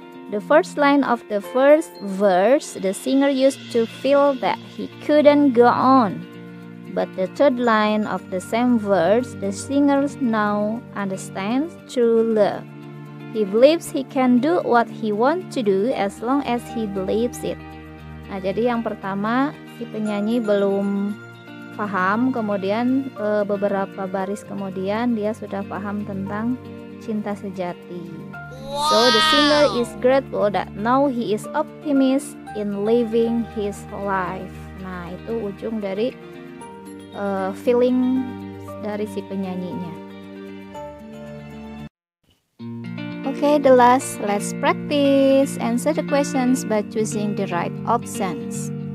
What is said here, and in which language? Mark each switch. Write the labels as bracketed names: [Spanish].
[English] The first line of the first verse, the singer used to feel that he couldn't go on. But the third line of the same verse, the singer now understands true love. He believes he can do what he wants to do as long as he believes it. [Indonesian] Nah, jadi yang pertama si penyanyi belum paham, kemudian beberapa baris kemudian dia sudah paham tentang cinta sejati. [English] So the singer is grateful that now he is optimist in living his life. [Indonesian] Nah, itu ujung dari feeling dari si penyanyinya. [English] Okay, the last, let's practice answer the questions by choosing the right options.